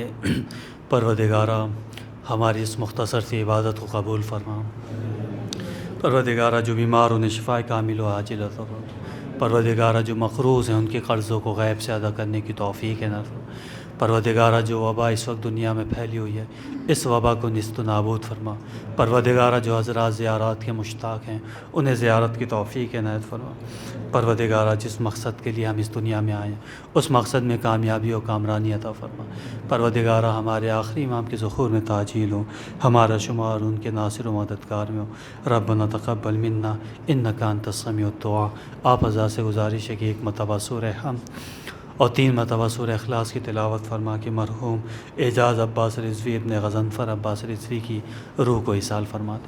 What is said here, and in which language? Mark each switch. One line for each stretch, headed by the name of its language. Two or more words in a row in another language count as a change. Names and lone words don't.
Urdu: پروردگارہ ہماری اس مختصر سی عبادت کو قبول فرما۔ پروردگارہ جو بیمار انہیں شفا کامل و عاجل عطا فرما۔ پروردگارہ جو مقروض ہیں ان کے قرضوں کو غیب سے ادا کرنے کی توفیق نصیب۔ پروردگارہ جو وبا اس وقت دنیا میں پھیلی ہوئی ہے اس وبا کو نیست و نابود فرما۔ پروردگارہ جو حضرات زیارات کے مشتاق ہیں انہیں زیارت کی توفیق عنایت فرما۔ پروردگارہ جس مقصد کے لیے ہم اس دنیا میں آئے ہیں اس مقصد میں کامیابی و کامرانی عطا فرما۔ پروردگارہ ہمارے آخری امام کے ظہور میں تعجیل ہو، ہمارا شمار ان کے ناصر و مددگار میں ہو۔
Arabic: ربنا تقبل منا انک انت السمیع الدعاء۔
Urdu: آپ حضرات سے گزارش ہے کہ 1 مرتبہ سورہ حمد اور 3 مرتبہ سورہ اخلاص کی تلاوت فرما کے مرحوم اعجاز عباس رضوی ابن غضنفر عباس رضوی کی روح کو ایصال فرما دیں۔